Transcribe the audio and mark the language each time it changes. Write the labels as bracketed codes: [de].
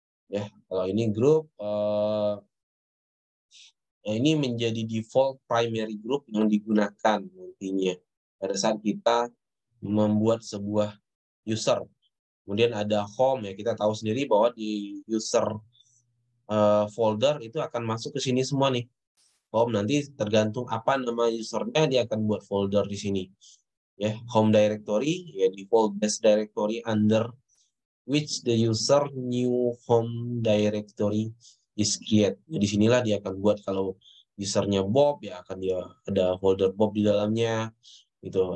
[id] Ya, kalau ini grup, ini menjadi default primary group yang digunakan nantinya pada saat kita membuat sebuah user. Kemudian ada home ya, kita tahu sendiri bahwa di user folder itu akan masuk ke sini semua nih. Home nanti tergantung apa nama usernya, dia akan buat folder di sini. [en] Ya, home directory ya default base directory under which the user new home directory is create. [id] Jadi sinilah dia akan buat kalau usernya Bob ya akan dia ada folder Bob di dalamnya gitu.